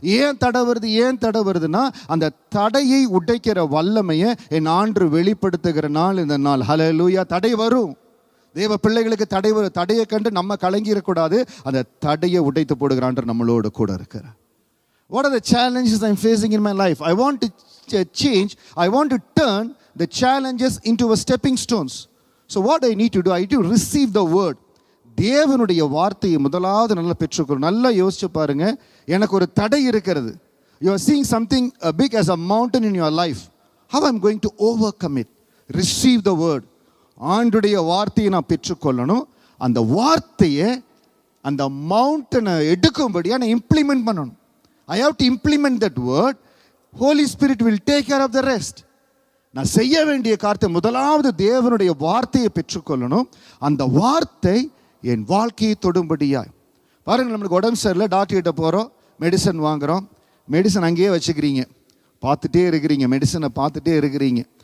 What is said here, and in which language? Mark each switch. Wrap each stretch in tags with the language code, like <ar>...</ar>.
<ta>ஏன் தடை வருதுன்னா, அந்த தடையை உடைக்கிற வல்லமையை என் ஆண்டு வெளிப்படுத்துகிற நாள் இந்த நாள். ஹல்லேலூயா. தடை வரும். தேவ பிள்ளைகளுக்கு தடையை கண்டு நம்ம கலங்கிடக்கூடாது. அந்த தடையை உடைத்து போடுகிறான் நம்மளோடு கூட இருக்கிறார்.</ta> <en>What are the challenges I'm facing in my life? I want to change. I want to turn the challenges into a stepping stones. So what I need to do, I need to receive the word.</en> <ta>தேவனுடைய வார்த்தையை முதலாவது நல்லா பெற்றுக்கொள்ளும். நல்லா யோசிச்சு பாருங்க, எனக்கு ஒரு தடை இருக்கிறது.</ta> <en>You are seeing something big as a mountain in your life. How I'm going to overcome it? Receive the word.</en> <ta>ஆண்டுடைய வார்த்தையை நான் பெற்றுக்கொள்ளணும். அந்த வார்த்தையை அந்த மவுண்டனை எடுக்கும்படியா நான் இம்ப்ளிமெண்ட் பண்ணணும்.</ta> <en>I have to implement that word. Holy Spirit will take care of the rest.</en> <ta>நான் செய்ய வேண்டிய காரியத்தை முதலாவது தேவனுடைய வார்த்தையை பெற்றுக்கொள்ளணும். அந்த வார்த்தை என் வாழ்க்கையை தொடும்படியாய். பாருங்க, நம்மளுக்கு உடம்பு சரியில்லை, டாக்டர் கிட்ட போகிறோம், மெடிசன் வாங்குகிறோம். மெடிசன் அங்கேயே வச்சுக்கிறீங்க, பார்த்துட்டே இருக்கிறீங்க, மெடிசனை பார்த்துட்டே இருக்கிறீங்க.</ta>